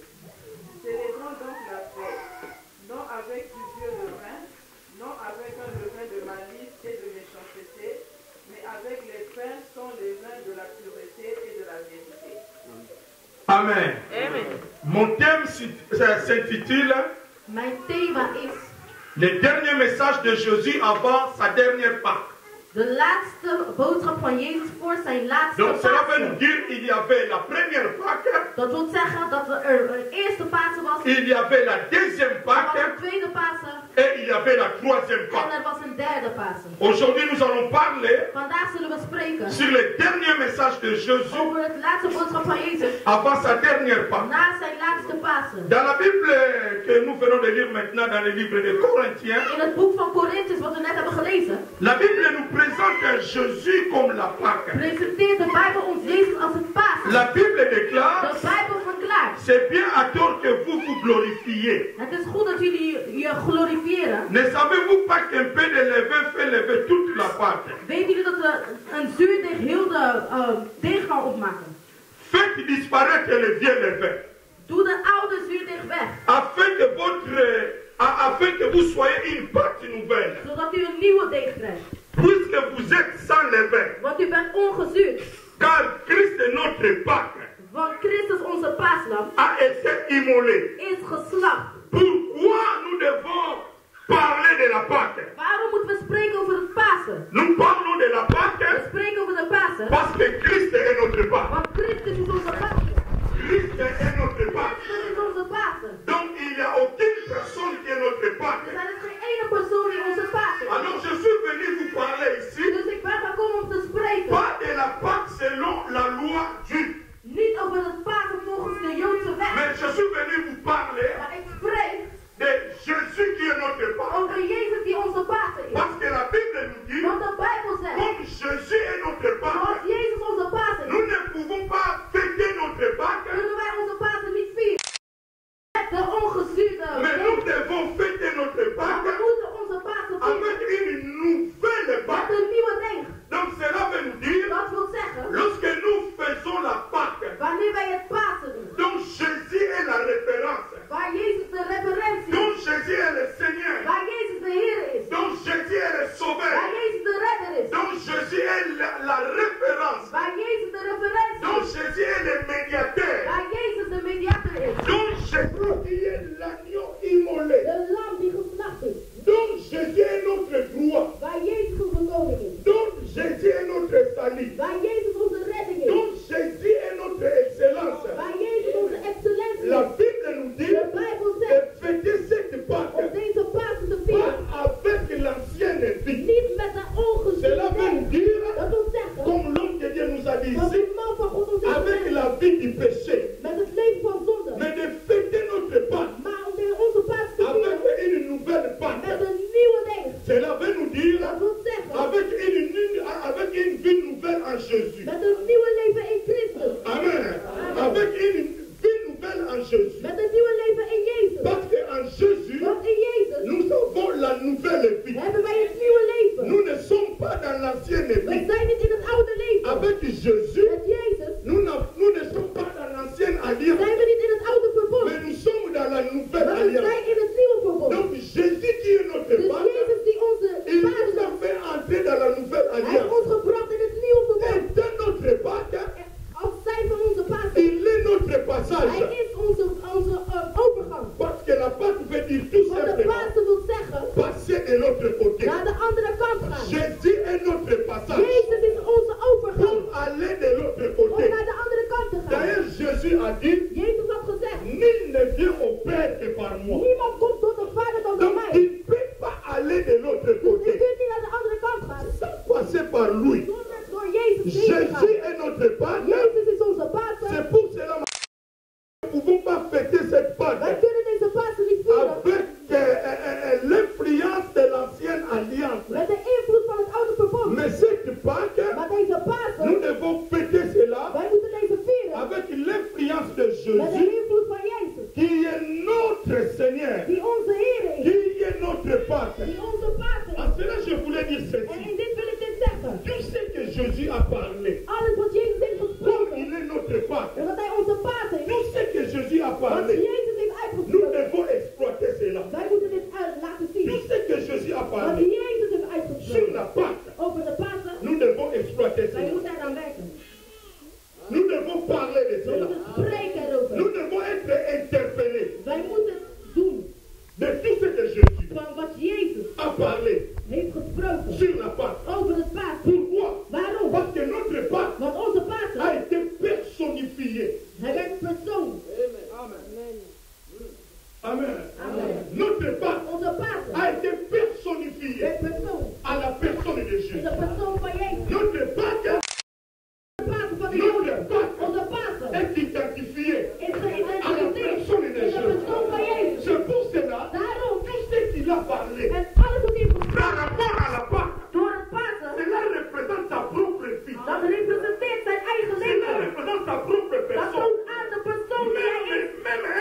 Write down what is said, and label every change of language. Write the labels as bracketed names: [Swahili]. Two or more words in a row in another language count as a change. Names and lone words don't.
[French] Célébrons donc la fête, non avec du vieux levain, non avec un levain de malice et de méchanceté, mais avec les pains sans levain de la pureté et de la vérité. Amen. Mon thème s'intitule [Dutch] Mijn thema is [French] le dernier message de Jésus avant sa dernière Pâque. [Dutch] de laatste boodschap van Jezus voor zijn laatste [French] Donc cela veut nous [Dutch] Pasen. [French] dire qu'il y avait la première Pâque, [Dutch] Dat wil zeggen dat er een eerste Pasen was, [French] il y avait la deuxième [Dutch] er was [French] Pâque [Dutch] een tweede Pasen [French] et il y avait la troisième [Dutch] en [French] Pâque. [Dutch] er was een derde Pasen. [French] Aujourd'hui, nous allons parler [Dutch] Vandaag zullen we spreken [French] sur le dernier message de Jésus [Dutch] over het laatste boodschap van Jezus [French] avant sa dernière Pâque. [Dutch] na zijn laatste Pasen. [French] Dans la Bible que nous venons de lire maintenant dans le livre de Corinthiens, [Dutch] In het boek van Corinthians, wat we net hebben gelezen, [French] la Bible nous présente Jésus comme la Pâque. [Dutch] presenteert de Bijbel ons Jezus als het Pasen. [French] La Bible déclare [Dutch] De Bijbel verklaart [French] C'est bien à tort que vous vous glorifiez. [Dutch] Het is goed dat jullie je glorifiëren. [French] Ne savez-vous pas qu'un peu de levain fait lever toute la pâte? [Dutch] Weten jullie dat een zuurdeeg heel de deeg kan opmaken? [French] Faites disparaître le vieux levain. [Dutch] Doe de oude zuurdeeg weg. [French] Afin que vous soyez une pâte nouvelle. [Dutch] Zodat u een nieuwe deeg krijgt. [French] Puisque vous êtes sans levain. [Dutch] Want u bent ongezuurd. [French] Car Christ est notre Pâque. [Dutch] Want Christus, onze paaslam, [French] A été immolé. [Dutch] is geslacht. [French] Pourquoi nous devons parler de la Pâque? [Dutch] Waarom moeten we spreken over het Pasen? [French] Nous parlons de la Pâque [Dutch] We spreken over de Pasen. [French] parce que Christ est notre Pâque. [Dutch] Want Christus is onze Pasen. [French] Christ est notre Pâque. [Dutch] Christus is onze Pasen. [French] Donc il n'y a aucune personne qui est notre Pâque. [Dutch] Dus er is geen ene persoon die onze Pasen is. [French] Alors je suis venu vous parler ici, [Dutch] Dus ik ben gekomen om te spreken. [French] pas de la Pâque selon la loi juive, [Dutch] Niet over het Pasen volgens de Joodse wet. [French] mais je suis venu vous parler [Dutch] Maar ik spreek [French] de Jésus qui est notre Pâque. [Dutch] over Jezus die onze Pasen is. [French] Parce que la Bible nous dit, [Dutch] Want de Bijbel zegt, [French] comme Jésus est notre [Dutch] zoals [French] Pâque, [Dutch] Jezus onze Pasen is, [French] nous ne pouvons pas fêter notre Pâque, [Dutch] kunnen wij onze Pasen niet vieren. Met de ongezuurde [French] mais [Dutch] deeg. [French] nous devons fêter notre [Dutch] Maar [French] Pâque [Dutch] we moeten onze Pasen vieren [French] avec une nouvelle [Dutch] met [French] Pâque. [Dutch] een nieuwe deeg. [French] Donc cela veut nous dire, [Dutch] Dat wil zeggen, [French] lorsque nous faisons la Pâque, [Dutch] wanneer wij het Pasen doen, [French] donc Jésus est la référence, [Dutch] waar Jezus de referentie [French] donc [Dutch] is, [French] Jésus est le Seigneur, [Dutch] waar Jezus de Heer is, [French] donc Jésus est le Sauveur, [Dutch] waar Jezus de redder is, [French] donc Jésus est la référence, [Dutch] waar Jezus de referentie [French] donc [Dutch] is, [French] Jésus est le médiateur, [Dutch] waar Jezus de mediator is, [French] donc Jésus qui est l'agneau immolé, [Dutch] de lam die geslacht is, [French] donc Jésus est notre droit, [Dutch] waar Jezus onze koning is, [French] donc Jésus est notre salut, [Dutch] waar Jezus onze redding is, [French] donc Jésus est notre excellence. [Dutch] waar Jezus onze excellentie [French] La [Dutch] is. [French] Bible nous dit [Dutch] De Bijbel [French] de [Dutch] zegt [French] fêter cette Pâque [Dutch] om deze Pasen te vieren, [French] pas avec l'ancienne vie. [Dutch] niet met de [French] Cela [Dutch] ongezuurde [French] veut nous [Dutch] deeg. [French] dire, [Dutch] Dat wil zeggen, [French] comme l'homme de Dieu nous a dit [Dutch] dat [French] ici, [Dutch] de man van God ons heeft [French] avec [Dutch] gezegd, [French] la vie du péché, [Dutch] met het leven van zonde, [French] mais de fêter notre Pâque [Dutch] maar om onze Pasen te [French] avec [Dutch] vieren [French] une nouvelle [Dutch] met [French] Pâque. [Dutch] een nieuwe deeg. [French] Cela veut nous dire [Dutch] Dat wil zeggen, [French] avec une vie nouvelle en Jésus. [Dutch] met een nieuwe leven in Christus, [French] Amen. Avec une vie nouvelle en Jésus. [Dutch] met een nieuwe leven in Jezus. [French] Parce qu'en Jésus, [Dutch] Want in Jezus [French] nous avons la nouvelle vie. [Dutch] hebben wij het nieuwe leven. [French] Nous ne sommes pas dans l'ancienne [Dutch] We [French] vie. [Dutch] zijn niet in het oude leven. [French] Avec Jésus, [Dutch] Met Jezus [French] nous ne sommes pas dans l'ancienne alliance, [Dutch] zijn we niet in het oude verbond. [French] mais nous sommes dans la nouvelle [Dutch] Maar we [French] alliance. [Dutch] zijn in het nieuwe verbond. [French] Donc Jésus qui est notre [Dutch] Dus [French] Pâque, [Dutch] Jezus die onze [French] il nous [Dutch] paas [French] a fait entrer dans la nouvelle [Dutch] Hij heeft [French] alliance. [Dutch] ons gebracht in het nieuwe [French] Et [Dutch] verbond. [French] dans notre Pâque, [Dutch] Als zijn van onze paas. [French] il est notre passage. [Dutch] Hij is onze overgang. [French] Parce que la Pâque veut dire tout [Dutch] Want de [French] simplement [Dutch] Pasen wil zeggen [French] passer de l'autre côté. [Dutch] naar de andere kant gaan. [French] Jésus est notre passage [Dutch] Jezus is onze overgang [French] pour aller de l'autre [Dutch] om [French] côté. [Dutch] naar de andere kant te gaan. [French] D'ailleurs, Jésus a dit, [Dutch] Jezus had gezegd, [French] nul ne vient au Père que par moi. [Dutch] niemand komt tot de Vader dan door [French] Donc, [Dutch] mij. [French] il ne peut pas aller de l'autre [Dutch] Dus je [French] côté [Dutch] kunt niet naar de andere kant gaan. [French] sans passer par lui. [Dutch] Zonder door Jezus heen te gaan. [French] Jésus est notre Pâque. [Dutch] Jezus is onze Pasen. [French] C'est pour cela que nous ne pouvons pas fêter cette [Dutch] Wij [French] Pâque [Dutch] kunnen deze Pasen niet vieren [French] avec l'influence de l'ancienne alliance. [Dutch] met de invloed van het oude verbond. [French] Mais cette Pâque, [Dutch] Maar deze Pasen, [French] nous devons fêter cela [Dutch] wij moeten deze vieren [French] avec l'influence de [Dutch] met de [French] Jésus, [Dutch] invloed van Jezus. [French] qui est notre Seigneur, [Dutch] Die onze Heer is. [French] qui est notre Pâque. [Dutch] Die onze Pasen [French] En [Dutch] is. [French] cela, je voulais dire [Dutch] En [French] ceci. [Dutch] in dit wil ik dit zeggen. [French] Tout ce que Jésus a parlé, [Dutch] Alles wat Jezus heeft [French] comme [Dutch] gesproken, [French] il est notre Pâque, [Dutch] omdat hij onze Pasen is. [French] tout ce que Jésus a [Dutch] Wat [French] parlé, [Dutch] Jezus heeft [French] nous [Dutch] uitgesproken. [French] devons exploiter cela. [Dutch] Wij moeten dit laten zien. [French] Tout ce que Jésus a [Dutch] Wat [French] parlé [Dutch] Jezus heeft [French] sur [Dutch] uitgesproken [French] la Pâque, [Dutch] over de Pasen, [French] nous devons exploiter [Dutch] wij [French] cela. [Dutch] moeten eraan werken. [French] Nous devons parler de [Dutch] We [French] cela. [Dutch] moeten spreken erover. [French] Nous devons être interpellés [Dutch] Wij moeten doen [French] de tout ce que Jésus [Dutch] van wat Jezus [French] a parlé [Dutch] heeft gesproken [French] sur la Pâque. [Dutch] over het Pasen. [French] Pourquoi? [Dutch] Waarom? [French] Parce que notre Pâque [Dutch] Want onze [French] a [Dutch] Pasen, [French] été personnifié. [Dutch] hij werd persoon. [French] Amen. [Dutch] Amen. [French] Notre Pâque [Dutch] Onze Pasen [French] a été personnifié [Dutch] werd persoon. [French] à la personne de [Dutch] Is [French] Jésus. [Dutch] de persoon van Jezus. [French] Notre Pâque [Dutch] De Pasen van de Joden. Onze Pasen [French] est identifié [Dutch] is [French] à la [Dutch] geïdentificeerd [French] personne de [Dutch] in de [French] Jésus. [Dutch] persoon van Jezus. [French] C'est pour cela [Dutch] Daarom, [French] tout ce qu'il a parlé [Dutch] en alles wat hij heeft [French] par [Dutch] gesproken [French] rapport à la Pâque, [Dutch] door het Pasen, [French] cela représente sa propre vie. [Dutch] dat representeert zijn eigen [French] Cela [Dutch] leven. [French] représente sa propre [Dutch] Dat [French] personne. [Dutch] toont aan de persoon die hij is.